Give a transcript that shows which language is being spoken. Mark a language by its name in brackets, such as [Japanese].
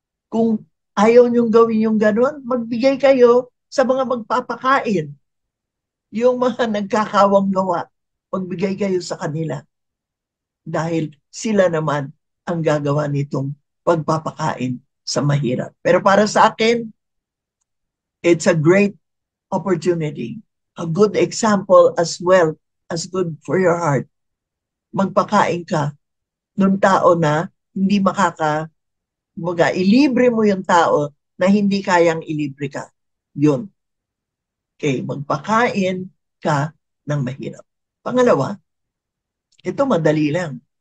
[Filipino] Kung ayaw niyong gawin yung gano'n, magbigay kayo sa mga magpapakain. Yung mga nagkakawang gawa, magbigay kayo sa kanila. Dahil sila naman ang gagawa nitong pagpapakain sa mahirap. Pero para sa akin, [English] it's a great opportunity. A good example as well as good for your heart. [Filipino] Magpakain ka ng tao na hindi ilibre mo yung tao na hindi kayang ilibre ka. Yun. Okay, magpakain ka ng mahirap. Pangalawa, ito madali lang.